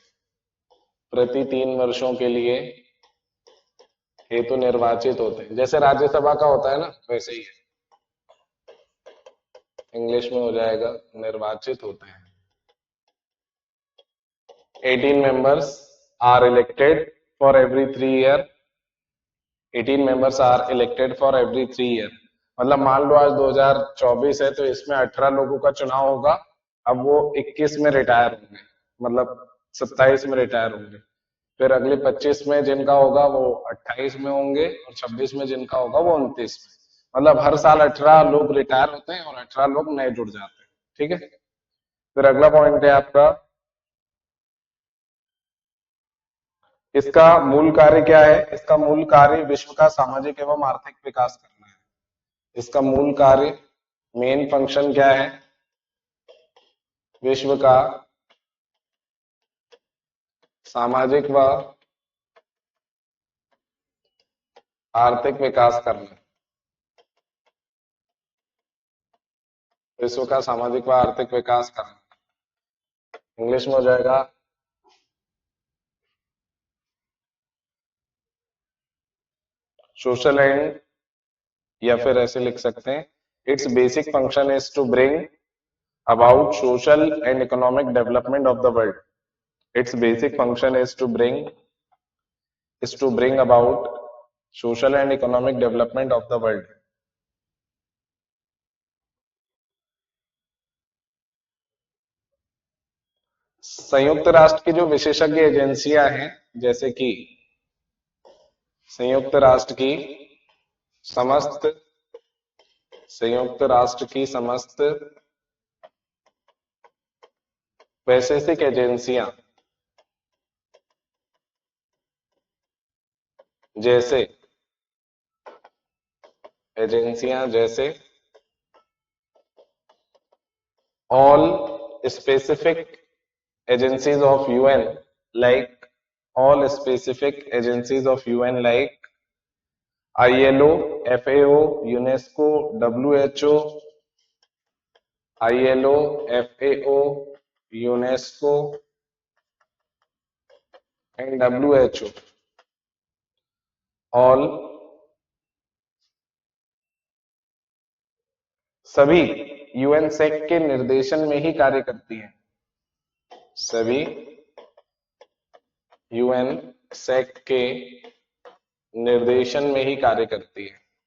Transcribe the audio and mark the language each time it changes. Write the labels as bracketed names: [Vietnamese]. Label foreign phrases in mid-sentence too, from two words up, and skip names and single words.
[Hindi] प्रति 3 वर्षों के लिए हेतु निर्वाचित होते हैं। जैसे राज्यसभा का होता है ना, वैसे ही है। इंग्लिश में हो जाएगा निर्वाचित होते हैं। [English] 18 members are elected for every 3 year। 18 members are elected for every 3 year। [Hindi] मतलब मान लो आज 2024 है तो इसमें 18 लोगों का चुनाव होगा। अब वो 21 में रिटायर होंगे, मतलब 27 में रिटायर होंगे। फिर अगले 25 में जिनका होगा वो 28 में होंगे, और 26 में जिनका होगा वो 29 में। मतलब हर साल 18 लोग रिटायर होते हैं और 18 लोग नए जुड़ जाते हैं। ठीक है, फिर अगला पॉइंट है आपका, इसका मूल कार्य क्या है? इसका मूल कार्य विश्व का सामाजिक एवं आर्थिक विकास करना है। इसका मूल कार्य, [English] main function [Hindi] क्या है? विश्व का सामाजिक व आर्थिक विकास करना। विश्व का सामाजिक व आर्थिक विकास करना। इंग्लिश में हो जाएगा [English] social and, [Hindi] या फिर ऐसे लिख सकते हैं, [English] its basic function is to bring about social and economic development of the world। Its basic function is to bring is to bring about social and economic development of the world. [Hindi] संयुक्त राष्ट्र की जो विशेषज्ञ एजेंसियां हैं, जैसे कि संयुक्त राष्ट्र की समस्त संयुक्त राष्ट्र की समस्त वैश्विक एजेंसियां जैसे [English] all specific agencies of UN, like all specific agencies of UN like ILO, FAO, UNESCO, WHO, ILO, FAO, UNESCO and WHO, all [Hindi] सभी यूएन सेक के निर्देशन में ही कार्य करती हैं। सभी यूएन सेक के निर्देशन में ही कार्य करती है।